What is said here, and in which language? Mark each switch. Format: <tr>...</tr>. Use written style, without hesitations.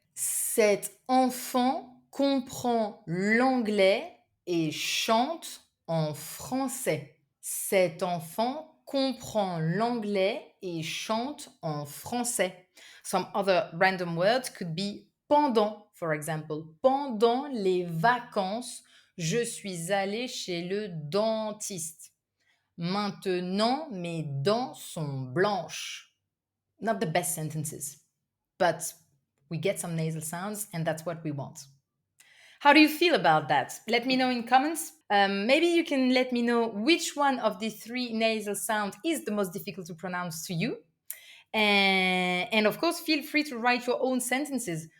<fr>Cet enfant comprend l'anglais et chante en français. Cet enfant comprend l'anglais et chante en français.</fr> <en>Some other random words could be pendant, for example.</en> <fr>Pendant les vacances, je suis allée chez le dentiste. Maintenant, mes dents sont blanches.</fr> <en>Not the best sentences, but we get some nasal sounds and that's what we want. How do you feel about that? Let me know in comments. Maybe you can let me know which one of the 3 nasal sounds is the most difficult to pronounce to you. And of course, feel free to write your own sentences.</en>